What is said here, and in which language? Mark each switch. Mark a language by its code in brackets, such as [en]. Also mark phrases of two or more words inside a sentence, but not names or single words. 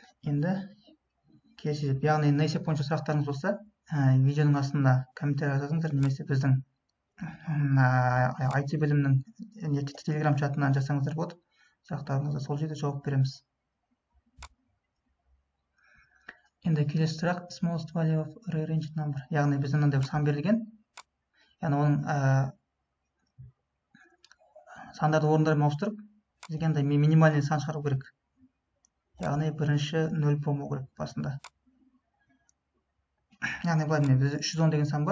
[kk] Енді келесі, яғни есеп бойынша сұрақтарыңыз болса, видеоның астында комментарий жазыңыздар, немесе біздің IT бөлімінің телеграм чатынан жазсаңыздар болады. Сұрақтарыңызға сол жерде жауап береміз. Енді келесі сұрақ, [en] smallest value of rearranged number. [kk] Яғни біздің мынандай бір сан берілген. Яғни оның сандарды орындарымен ауыстырып, бізге андай минимальный сан шығару керек. Яғни бірінші 0 болмау керек басында. Яғни былай, міне бізде 310 деген сан бар.